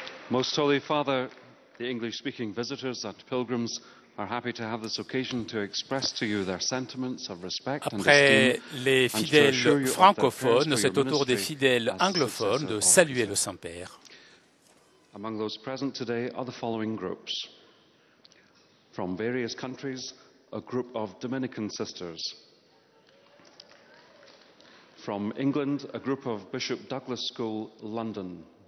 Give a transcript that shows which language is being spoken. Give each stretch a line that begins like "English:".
English: Most Holy Father, the English-speaking visitors and pilgrims are happy to have this occasion to express to you their sentiments of respect and esteem.
French: Après les fidèles francophones, c'est au tour des fidèles anglophones de saluer le Saint-Père.
English: Among those present today are the following groups. From various countries, a group of Dominican sisters. From England, a group of Bishop Douglas School, London.